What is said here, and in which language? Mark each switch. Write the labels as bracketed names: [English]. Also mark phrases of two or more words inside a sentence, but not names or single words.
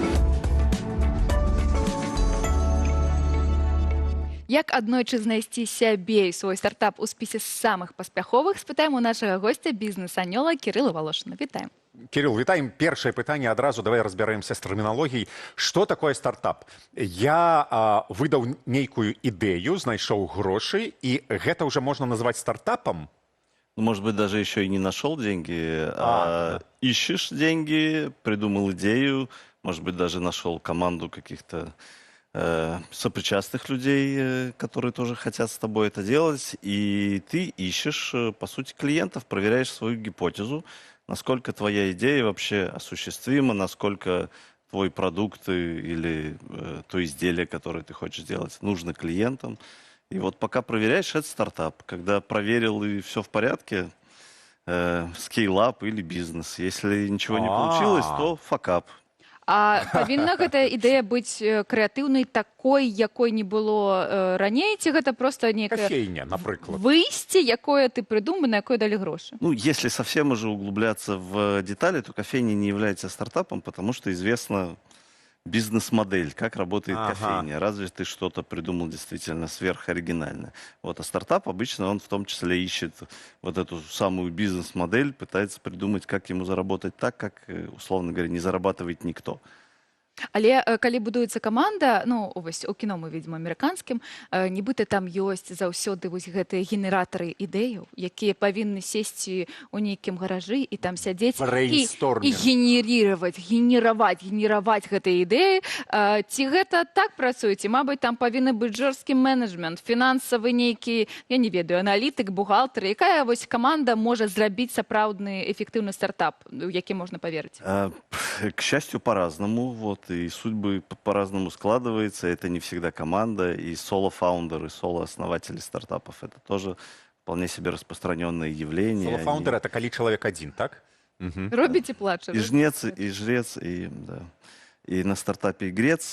[Belarusian] Як аднойчы знайсці сябе і свой стартап у спісе самых паспяховых, спытаем у нашага госця бізнес-анёла Кірыла Волошина. Вітаем. Кирилл, вітаем. Першае пытанне адразу, давай разбяремся з тэрміналогіяй. Што такое стартап? Я выдаў нейкую ідэю, знайшоў грошы, і гэта ўжо можна назваць стартапам? [Russian] Может быть, даже еще и не нашел деньги, ищешь деньги, придумал идею, может быть, даже нашел команду каких-то сопричастных людей, которые тоже хотят с тобой это делать, и ты ищешь, по сути, клиентов, проверяешь свою гипотезу, насколько твоя идея вообще осуществима, насколько твой продукт или то изделие, которое ты хочешь сделать, нужно клиентам. И вот пока проверяешь, это стартап. Когда проверил и все в порядке, скейлап или бизнес. Если ничего не получилось, то факап. [Belarusian] А павінна гэта ідэя быць крэатыўнай такой, якой не было раней, ці гэта просто некая Кофейня, напрыклад. Выйсце, якое ты придумал, на якое далі грошы? [Russian] Ну, если совсем уже углубляться в детали, то кофейня не является стартапом, потому что известно бизнес-модель, как работает кофейня. Разве ты что-то придумал действительно сверхоригинальное. Вот. А стартап обычно он в том числе ищет вот эту самую бизнес-модель, пытается придумать, как ему заработать так, как, условно говоря, не зарабатывает никто. [Belarusian] Але калі будуецца каманда, ну, вось у кіно [Russian] мы видим [Belarusian] амерыканскім, нібыта там ёсць заўсёды вось гэтыя генератары ідэяў, якія павінны сесці ў нейкім гаражы і там сядзець і генераваць гэтыя ідэі. Ці гэта так працуе? Ці, мабыць, там павінны быць жорсткі менеджмент, фінансавы нейкі, я не ведаю, аналітык, бухгалтер. Якая вось каманда можа зрабіць сапраўдны эфектыўны стартап, у які можна паверыць? [Russian] К счастью, по-разному. Вот. И судьбы по-разному складывается. Это не всегда команда. И соло-фаундеры, соло-основатели стартапов – это тоже вполне себе распространенное явление. Соло-фаундер – это коли человек один, так? Робите плача. И жнец, и жрец, и, да, и на стартапе игрец.